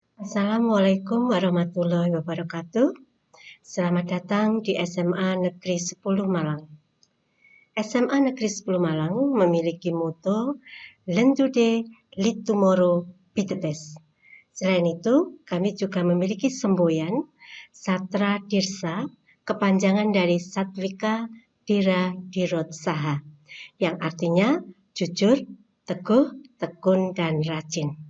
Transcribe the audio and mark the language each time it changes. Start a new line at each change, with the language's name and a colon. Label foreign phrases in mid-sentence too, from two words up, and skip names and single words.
Arabic: السلام عليكم ورحمة الله وبركاته.
Indonesian: Selamat datang di SMA Negeri 10 Malang. SMA Negeri 10 Malang memiliki motto
English: Learn Today, Lead Tomorrow, Be the Best.
Indonesian: Selain itu, kami juga memiliki semboyan Satra Dirsa, kepanjangan dari Satwika Dira Dirot Saha, yang artinya jujur, teguh, tekun, dan rajin.